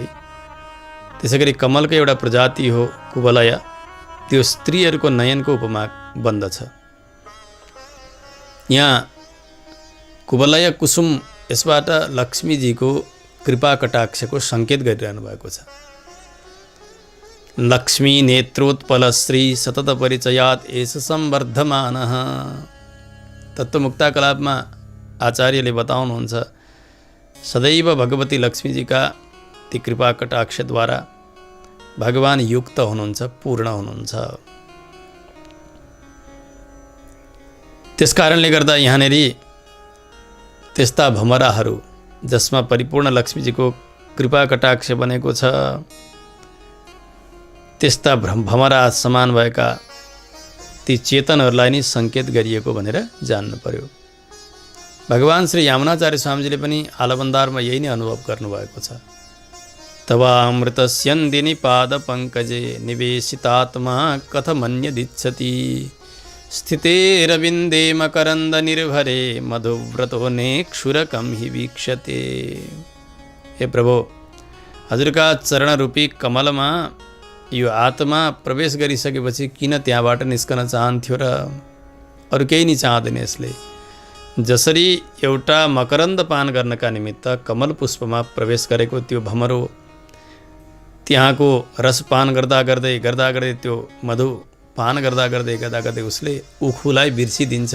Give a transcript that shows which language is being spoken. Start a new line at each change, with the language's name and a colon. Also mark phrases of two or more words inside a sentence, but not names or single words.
Nepali: त्यसै गरी कमलको एउटा प्रजाति हो कुवलय, त्यो स्त्रीहरूको नयनको उपमा बन्दछ। यहाँ कुवलय कुसुम, यसबाट लक्ष्मीजीको कृपा कटाक्षको सङ्केत गरिरहनु भएको छ।
Sanskrit: लक्ष्मी नेत्रोत्पल श्री सतत परिचयात् एष संवर्धमानः।
Nepali: तत्त्वमुक्ता कलापमा आचार्यले बताउनुहुन्छ सदैव भगवती लक्ष्मीजीका ती कृपा कटाक्षद्वारा भगवान युक्त हुनुहुन्छ, पूर्ण हुनुहुन्छ। त्यसकारणले गर्दा यहाँनिर त्यस्ता भमराहरू जसमा परिपूर्ण लक्ष्मीजीको कृपा कटाक्ष बनेको छ, त्यस्ता भमरा समान भएका ती चेतनहरूलाई नै सङ्केत गरिएको भनेर जान्नु पर्यो। भगवान श्री यामुनाचार्य स्वामीजीले पनि आलबन्दारमा यही नै अनुभव गर्नुभएको छ।
Sanskrit: तवामृतस्यन्दिनि पाद पङ्कजे निवेशितात्मा कथमन्यदिच्छति स्थिते रविन्दे मकरन्द निर्भरे मधुव्रतो नेक्षुरकं हि वीक्षते।
Nepali: हे प्रभु, हजुरका चरणरूपी कमलमा यो आत्मा प्रवेश गरिसकेपछि किन त्यहाँबाट निस्कन चाहन्थ्यो र? अरू केही नै चाहँदैन यसले। जसरी एउटा मकरन्द पान गर्नका निमित्त कमल पुष्पमा प्रवेश गरेको त्यो भमरो त्यहाँको रस पान गर्दा गर्दै त्यो मधु पान गर्दा गर्दै उसले उखुलाई बिर्सिदिन्छ।